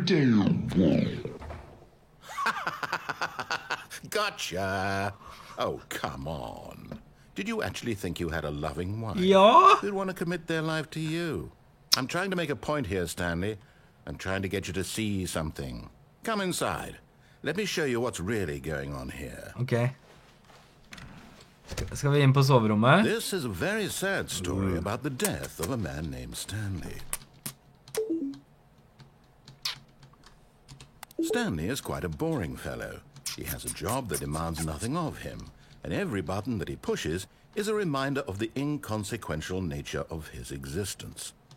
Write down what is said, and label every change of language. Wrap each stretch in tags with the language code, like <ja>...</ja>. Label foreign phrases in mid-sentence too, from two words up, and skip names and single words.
<en>Gotcha! Oh, come on. Did you actually think you had a loving wife?</en> <no>Ja.</no> <en>Who'd want to commit their life to you? I'm trying to make a point here, Stanley. I'm trying to get you to see something. Come inside. Let me show you what's really going on here.</en> <no>Ok. Skal vi inn på soverommet?</no> <en>This is a very sad story about the death of a man named Stanley. Stanley is quite a boring fellow. He has a job that demands nothing of him, and every button that he pushes is a reminder of the inconsequential nature of his existence.</en>